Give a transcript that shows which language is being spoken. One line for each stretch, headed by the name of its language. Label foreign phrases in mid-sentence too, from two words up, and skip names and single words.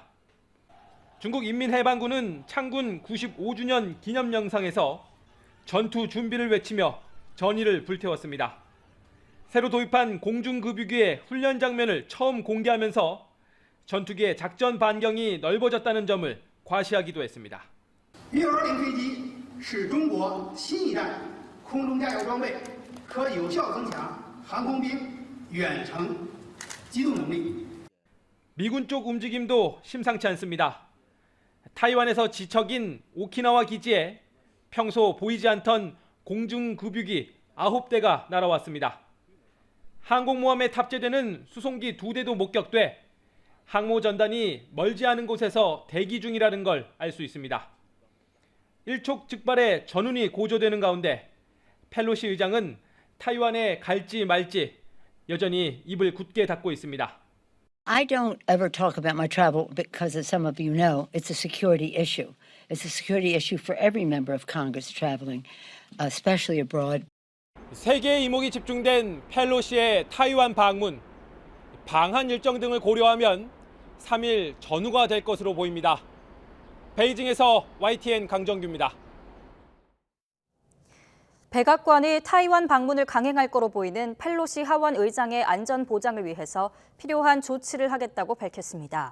Korean: 중국 인민해방군은 창군 95주년 기념 영상에서 전투 준비를 외치며 전의를 불태웠습니다. 새로 도입한 공중급유기의 훈련 장면을 처음 공개하면서 전투기의 작전 반경이 넓어졌다는 점을 과시하기도 했습니다.
Chinese: 运油型飞机是中国新一代空中加油装备，可有效增强航空兵远程机动能力。
Korean: 미군 쪽 움직임도 심상치 않습니다. 타이완에서 지척인 오키나와 기지에 평소 보이지 않던 공중급유기 9대가 날아왔습니다. 항공모함에 탑재되는 수송기 2대도 목격돼 항모전단이 멀지 않은 곳에서 대기 중이라는 걸 알 수 있습니다. 일촉즉발의 전운이 고조되는 가운데 펠로시 의장은 타이완에 갈지 말지 여전히 입을 굳게 닫고 있습니다.
English: I don't ever talk about my travel because, as some of you know, it's a security issue. It's a security issue for every member of Congress traveling, especially abroad.
Korean: 세계의 이목이 집중된 펠로시의 타이완 방문, 방한 일정 등을 고려하면 3일 전후가 될 것으로 보입니다. 베이징에서 YTN 강정규입니다. 백악관이 타이완 방문을 강행할 거로 보이는 펠로시 하원 의장의 안전 보장을 위해서 필요한 조치를 하겠다고 밝혔습니다.